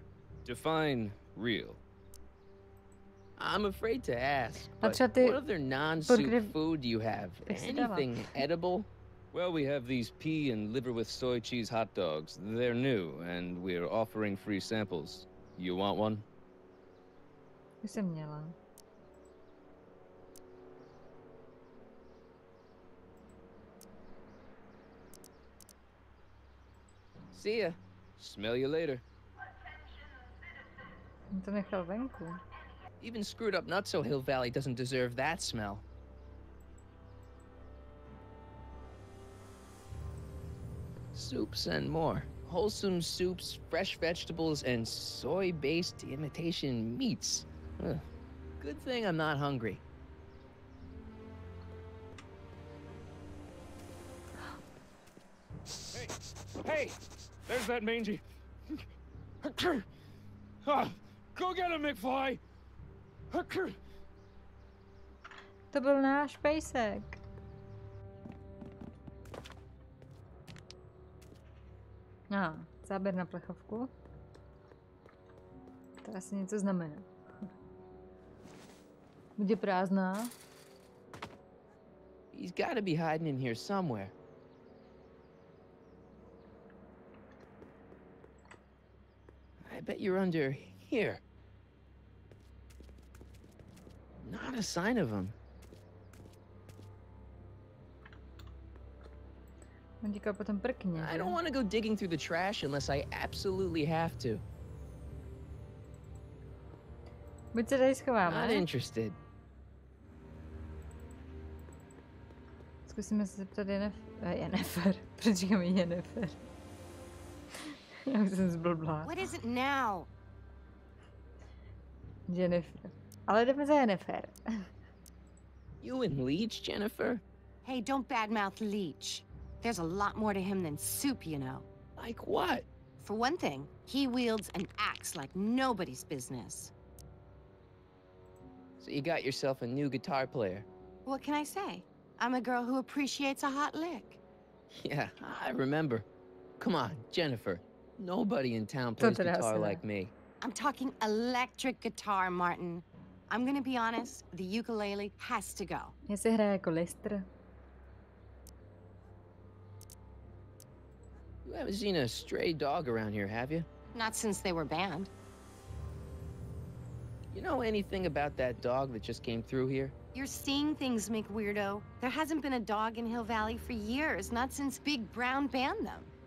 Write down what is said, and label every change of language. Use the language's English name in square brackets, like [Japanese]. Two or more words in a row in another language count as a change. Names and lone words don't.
[English] Define real. I'm afraid to ask, but what other non-soup food do you have? Anything edible? Well, we have these pea and liver with soy cheese hot dogs. They're new, and we're offering free samples. You want one? [Czech] Už jsem měla. [English] See ya. Smell you later. [Czech] To nechal venku. [English] Even screwed up Nutso Hill Valley doesn't deserve that smell. Soups and more. Wholesome soups, fresh vegetables, and soy-based imitation meats. Ugh. Good thing I'm not hungry. Hey! There's that mangy... Go get him, McFly! [Czech] To byl náš pejsek. Záběr na plechovku. To asi něco znamená. Bude prázdná. [English] He's gotta be hiding in here somewhere. I bet you're under here. Not a sign of him. I don't want to go digging through the trash unless I absolutely have to. [Czech] Buď se tady schováme. [English] Not interested. [Czech] Zkusíme se zeptat Jennifer. Proč říkám Jennifer? Já už jsem zblblá. [English] What is it now? Jennifer. [Czech] Ale jdeme za Jennifer. [English] You in Leech, Jennifer? Hey, don't badmouth Leech. There's a lot more to him than soup, you know. Like what? For one thing, he wields an axe like nobody's business. So you got yourself a new guitar player. What can I say? I'm a girl who appreciates a hot lick. Yeah, I remember. Come on, Jennifer. Nobody in town plays guitar like me. I'm talking electric guitar, Martin. I'm gonna be honest, the ukulele has to go. [Czech] Ese hraje jako Lester. [English] You haven't seen a stray dog around here, have you? Not since they were banned. You know anything about that dog that just came through here? You're seeing things, Mick Weirdo. There hasn't been a dog in Hill Valley for years, not since Big Brown banned them.